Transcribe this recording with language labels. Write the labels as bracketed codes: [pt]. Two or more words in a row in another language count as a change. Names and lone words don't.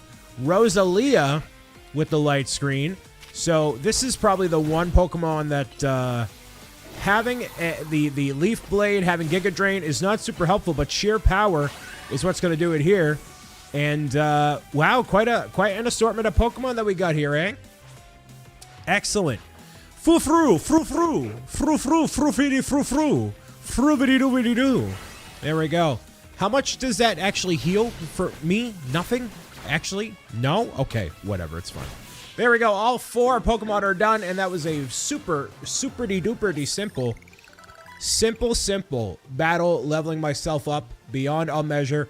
[en] Rosalia with the light screen. So this is probably the one Pokemon that having the Leaf Blade, having Giga Drain is not super helpful, but sheer power is what's going to do it here. And wow, quite an assortment of Pokemon that we got here, eh? Excellent. Fru-fru, fru-fru, fru-fru, fru-fitty, fru-fru, fru-biddy-doo-biddy-doo. There we go. How much does that actually heal for me? Nothing? Actually? No? Okay, whatever, it's fine. There we go. All 4 Pokemon are done, and that was a super-duper simple battle, leveling myself up beyond all measure.